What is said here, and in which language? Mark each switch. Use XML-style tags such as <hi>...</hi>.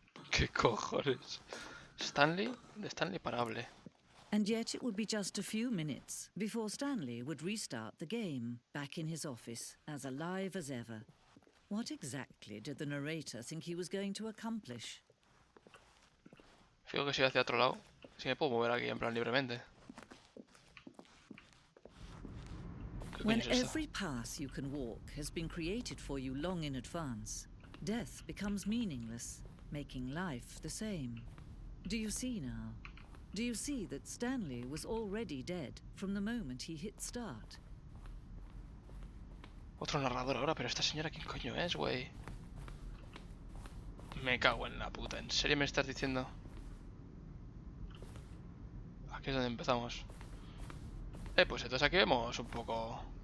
<es>¿Qué cojones? Stanley, de Stanley Parable.</es> <en>And yet it would be just a few minutes before Stanley would restart the game, back in his office, as alive as ever. What exactly did the narrator think he was going to accomplish?</en> <es>Fijo que si hacia otro lado. Si me puedo mover aquí en plan libremente. ¿Qué</es> <en>When</en> <es>coño es esto?</es> <en>every path you can walk has been created for you long in advance, death becomes meaningless, making life the same. Do you see now? Do you see that Stanley was already dead from the moment he hit start?</en> <es>Otro narrador ahora, pero esta señora ¿quién coño es, güey? Me cago en la puta. ¿En serio me estás diciendo? Aquí es donde empezamos. Pues entonces aquí vemos un poco...</es>